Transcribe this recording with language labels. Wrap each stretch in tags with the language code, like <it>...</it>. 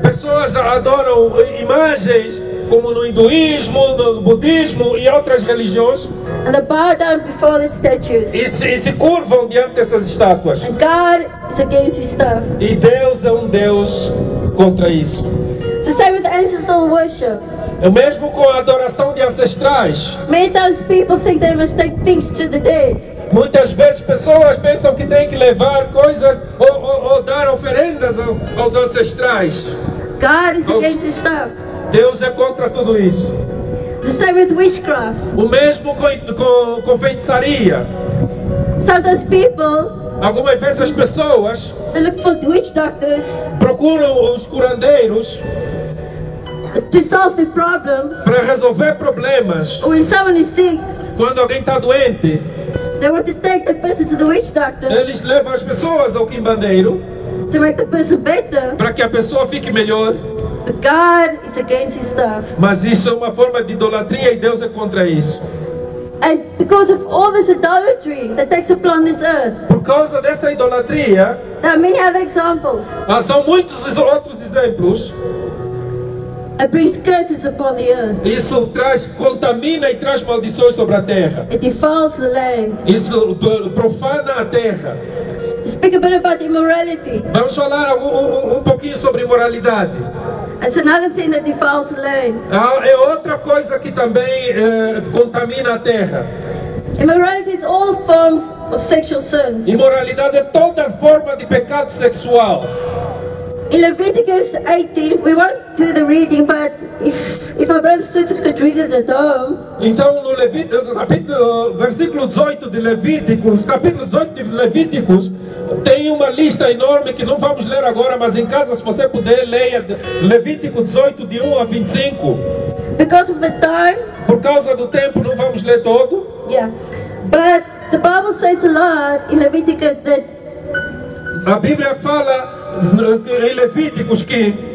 <pt>Pessoas adoram imagens como no hinduísmo, no budismo e outras religiões.</pt> <en>And they bow down before the statues.</en> <pt>E se curvam diante dessas estátuas.</pt> <en>And God is against this stuff.</en> <pt>E Deus é Deus contra isso.</pt> <en>It's the same with ancestral worship.</en> <pt>É o mesmo com a adoração de ancestrais.</pt> <en>Many times people think they must take things to the dead.</en> <pt>Muitas vezes pessoas pensam que têm que levar coisas ou dar oferendas aos ancestrais.</pt> <en>God is against this stuff.</en> <pt>Deus é contra tudo isso.</pt> <en>It's the same with witchcraft.</en> <pt>O mesmo com feitiçaria.</pt> <en>Sometimes people,</en> <pt>algumas vezes as pessoas,</pt> <en>they look for witch doctors,</en> <pt>procuram os curandeiros</pt> <en>to solve the problems.</en> <pt>Para resolver problemas.</pt> <en>When someone is sick,</en> <pt>quando alguém está doente,</pt> <en>they want to take the person to the witch doctor.</en> <pt>Eles levam as pessoas ao quimbandeiro.</pt> <en>To make the person better.</en> <pt>Para que a pessoa fique melhor.</pt> <en>But God is against his stuff.</en> <pt>Mas isso é uma forma de idolatria e Deus é contra isso.</pt> <en>And because of all this idolatry that takes place on this earth.</en> <pt>Por causa dessa idolatria,</pt> <en>there are many other examples.</en> <pt>São muitos outros exemplos.</pt> <en>It brings curses upon the earth.</en> <pt>Isso contamina e traz maldições sobre a terra.</pt> <en>It defiles the land.</en> <pt>Isso profana a terra.</pt> <en>Speak a bit about immorality.</en> <pt>Vamos falar pouquinho sobre imoralidade.</pt> <en>It's another thing that defiles the land.</en> <pt>É outra coisa que também contamina a terra.</pt> <en>Immorality is all forms of sexual sins.</en> <pt>Imoralidade é toda forma de pecado sexual.</pt> <en>In Leviticus 18, we won't do the reading, but if our brothers and sisters could read it at home.</en> <pt>Então no versículo 18 de Levíticos, capítulo 18 de Levíticos, tem uma lista enorme que não vamos ler agora, mas em casa, se você puder, leia Levítico 18 de 1 a 25.</pt> <en>Because of the time.</en> <pt>Por causa do tempo, não vamos ler todo.</pt> <en>Yeah, but the Bible says a lot in Leviticus that.</en> <pt>A Bíblia fala em Levíticos que</pt>